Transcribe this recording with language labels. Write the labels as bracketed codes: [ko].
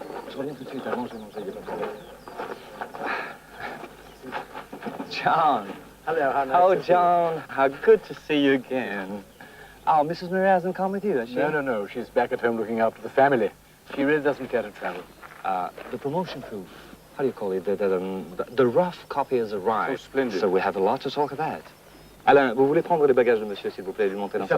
[fr] Je reviens tout de suite, avant je vais manger, il n'y a pas de problème. [en] John. Hello, how nice Oh, to see John, how good to see you again. Oh, Mrs. Maria hasn't come with you, has she? you. No. She's back at home looking after the family. She really doesn't care to travel. The promotion proof, how do you call it? The rough copy has arrived. Oh, splendid. So we have a lot to talk about. [fr] Alain, vous voulez prendre les bagages de monsieur, s'il vous plaît, et lui monter dans sa